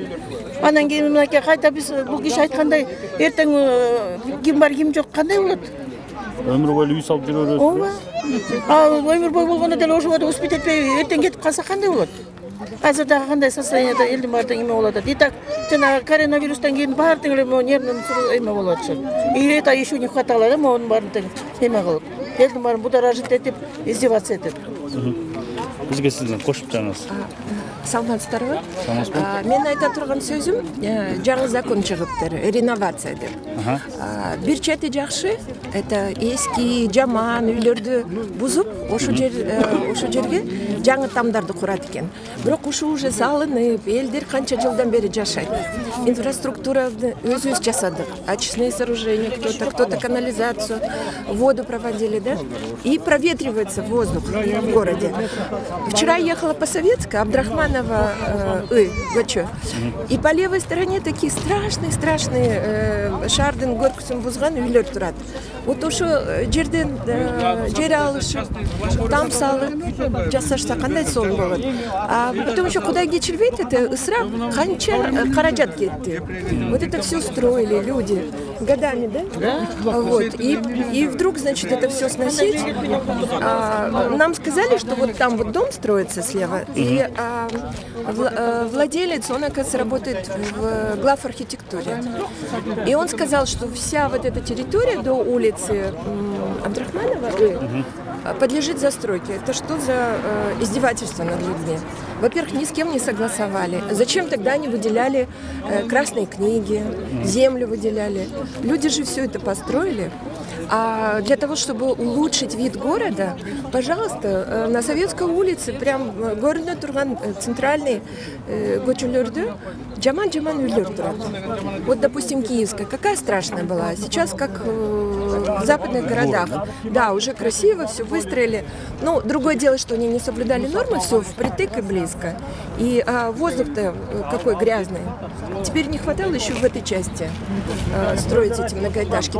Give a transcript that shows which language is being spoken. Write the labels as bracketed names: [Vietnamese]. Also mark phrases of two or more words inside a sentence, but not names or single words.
[Kyrgyz] Анан кийин мынакей кайта биз бул киши айткандай эртең ким бар, ким жок кандай болот? Өмүр бою үй салып жүрө бересиз. Ооба. Өмүр бою болгондо деле ошого да успеть этпей эртең кетип калса кандай болот? Азыр дагы кандай состояниеда элдин баардыгы эме болуп атат. [Russian] И так [Kyrgyz] жанагы коронавирустан кийин баардыгы эле нервный эме болуп атышат. [Russian] И это еще не хватало да, [Kyrgyz] монун баарын тең эме кылып. Элдин баарын будоражить этип, издеваться этип. Бизге сиздин кошупчаңыз. саламатсыздарбы? Мен айта турган сөзүм, жаңы закон чыгыптыр, реновация деп. Бир чети жакшы, это эски, жаман үйлөрдү бузуп, ошо жерге жаңы тамдарды курат экен. Бирок ушул уже салынып, элдер канча жылдан бери жашайт. Инфраструктураны өзүбүз жасадык. [Russian] Очистные сооружения, кто-то канализацию, воду проводили, да? И проветривается воздух в городе. Вчера ехала по Советской, Абдрахманова, и по левой стороне такие страшные [Kyrgyz] шардын көркүсүн бузган үйлөр турат. Вот ошо жерден жер алышып, там салып жасашса кандай сонун болот. [Russian] А потом еще куда [Kyrgyz] кечирбейт, это ысырап, канча каражат кетти. [Russian] Вот это все строили люди годами, да? Вот. И вдруг, значит, это все сносить. Нам сказали, что вот там вот дом строится слева, и владелец, он, оказывается, работает в главархитектуре. И он сказал, что вся вот эта территория до улицы Абдрахманова подлежит застройке. Это что за издевательство над людьми? Во-первых, ни с кем не согласовали. Зачем тогда они выделяли красные книги, землю выделяли? Люди же все это построили. А для того, чтобы улучшить вид города, пожалуйста, на Советской улице, прям [Kyrgyz] городной турган, центральный көчөлөрдө жаман үйлөр турат. [Russian] Вот, допустим, Киевская, какая страшная была. Сейчас как в западных городах. Да, уже красиво, все выстроили. Но другое дело, что они не соблюдали нормы, все впритык и близко. И воздух-то какой грязный. Теперь не хватало еще в этой части строить эти многоэтажки.